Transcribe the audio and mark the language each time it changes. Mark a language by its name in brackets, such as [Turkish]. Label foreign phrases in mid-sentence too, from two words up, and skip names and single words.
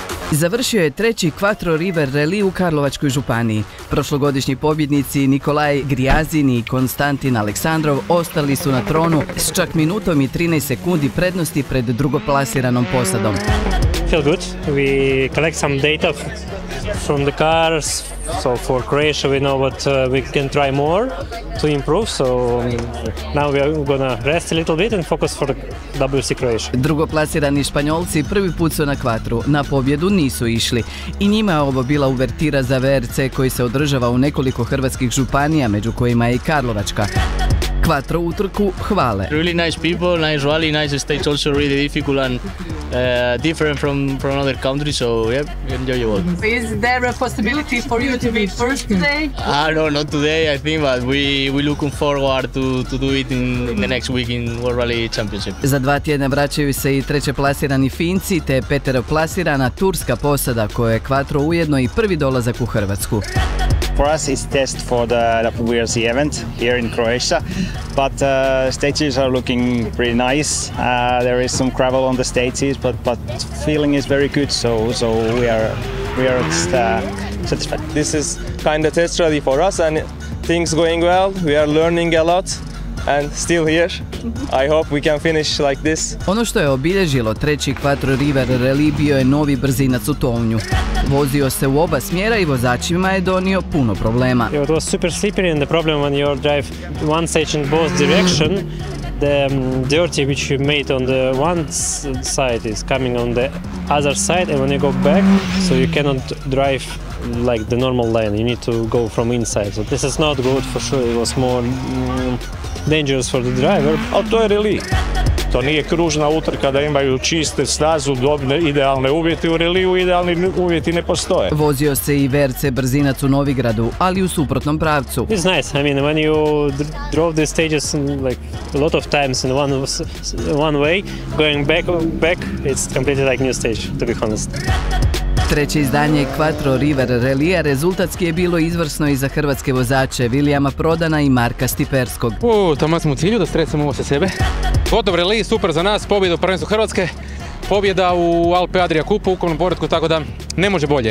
[Croatian] Završio je treći Quattro River Rally u Karlovačkoj županiji. Prošlogodišnji pobjednici Nikolaj Grijazin i Konstantin Aleksandrov ostali su na tronu s čak minutom i 13 sekundi prednosti pred drugoplasiranom posadom. [English] Feel good. We collect some data from the cars. So for Croatia we know what we can try more to improve. So now we are gonna rest a little bit and focus for WRC Croatia. [Croatian] Drugoplasirani Španjolci prvi put su na Quattru. Na pobjedu nisu išli. I njima je ovo bila uvertira za VRC koji se održava u nekoliko hrvatskih županija, među kojima je i Karlovačka. Quattro utrku hvale. [English] Really nice people, nice rally, nice stage, also really difficult and different from other countries, so yeah, enjoyable. Is there a possibility for you to be first today? No, not today, I think, but we looking forward to do it in the next week in World Rally Championship. [Croatian] Za 2 tjedna vraćaju se i trećeplasirani Finci te peteroplasirana turska posada koja je Quattro ujedno i prvi dolazak u Hrvatsku. [English] For us, it's test for the WRC event here in Croatia, but stages are looking pretty nice. There is some gravel on the stages, but feeling is very good. So we are satisfied. This is kind of test rally for us, and things going well. We are learning a lot. And still here. I hope we can finish like this. [Croatian] Ono što je obilježilo treći Quattro River Rally bio je novi brzinac u tovnju. Vozio se u oba smjera i vozačima je donio puno problema. [English] It was super slippery and the problem when you drive one stage in both direction, the dirty which you made on the one side is coming on the other side, and when you go back, so you cannot drive like the normal lane. You need to go from inside. So this is not good for sure. It was more dangerous for the driver. [Croatian] Ali to je rally. To nije kružna utrka da imaju čiste stazu, dobne, idealne uvjete. U reliju idealni uvjeti ne postoje. Vozio se i VRC brzinac u Novigradu, ali u suprotnom pravcu. [English] It's nice. I mean, when you drove the stages like a lot of times in one way, going back, it's completely like new stage, to be honest. [Croatian] Treće izdanje Quattro River Rallya rezultatski je bilo izvrsno i za hrvatske vozače Vilijama Prodana i Marka Stiperskog. Tamo smo u cilju da stresamo ovo sa sebe. Gotov rally, super za nas, pobjeda u prvenstvu Hrvatske, pobjeda u Alpe Adria Cupu u ukupnom poretku, tako da ne može bolje.